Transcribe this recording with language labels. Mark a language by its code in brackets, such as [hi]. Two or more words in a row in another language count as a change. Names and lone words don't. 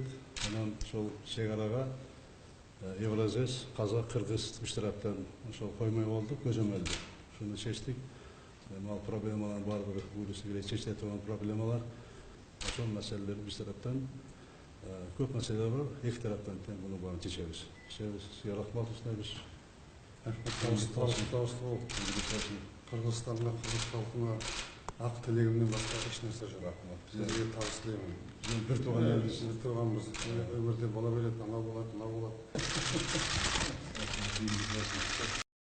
[ky] Анан ошол чек-арага Евразес, Казак, Кыргыз үч тараптан ошол коймой болдук, көзөмөлдү. Ошону чечтик. Ал проблемалардын баардыгы буюрса келе чечиле турган проблемалар. Ошол маселелер биз тараптан көп маселелер бар. Эки тараптан тең буну баарын чечебиз. Сизге рахмат Абиш. [kk] Қырғызстанға, қырғыз халқына ақ тілегімнен басқа еш нәрсе жоқ. Сізге табыс тілеймін. Bir туған елбіз. Bir туғанбыз. Өмірде бола береді, анау болады, мынау болады.